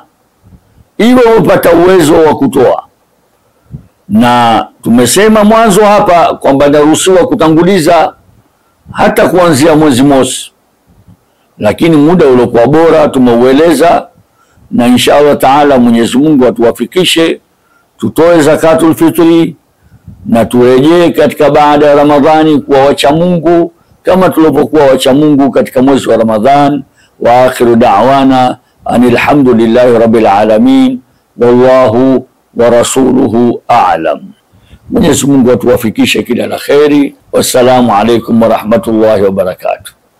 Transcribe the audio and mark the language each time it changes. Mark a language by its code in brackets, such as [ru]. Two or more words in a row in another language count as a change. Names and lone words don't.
[sw] Iwe upata uwezo wa kutoa. Na tumesema mwanzo hapa kwamba naruhusiwa kutanguliza hata kuanzia mwezi mosi, lakini muda uliokuwa bora tumeueleza, na [ar] إن شاء الله تعالى [sw] Mwenyezi Mungu atuwafikishe tutoe [ar] زكاة الفطر [sw] na turejee katika baada ya Ramadhani kuwa wacha Mungu kama tulivyokuwa wacha Mungu katika mwezi wa Ramadhan. [ar] وآخر دعوانا أن الحمد لله رب العالمين، والله ورسوله أعلم. [sw] Mwenyezi Mungu atuwafikishe kila la kheri. [ar] والسلام عليكم ورحمة الله وبركاته.